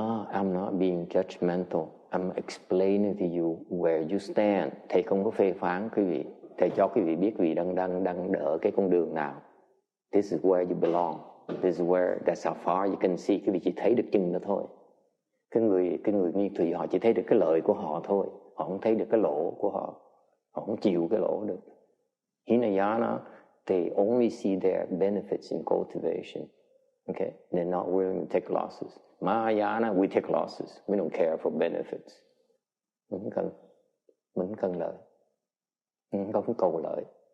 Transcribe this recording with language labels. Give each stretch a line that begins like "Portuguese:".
English: I'm not being judgmental. I'm explaining to you where you stand.
Vietnamese: Thầy không có phê phán quý vị. Thầy cho quý vị biết quý vị đang đỡ cái con đường nào.
English: This is where you belong. This is where, that's how far you can see.
Vietnamese: Quý vị chỉ thấy được chừng đó thôi. Cái người nguyên thủy họ chỉ thấy được cái lợi của họ thôi. Họ không thấy được cái lỗ của họ. Họ không chịu cái lỗ được.
English: Hinayana, they only see their benefits in cultivation. Okay? They're not willing to take losses. Mahayana, we take losses. We don't care for benefits.
Vietnamese: Mình không cần lợi. Mình không cầu lợi.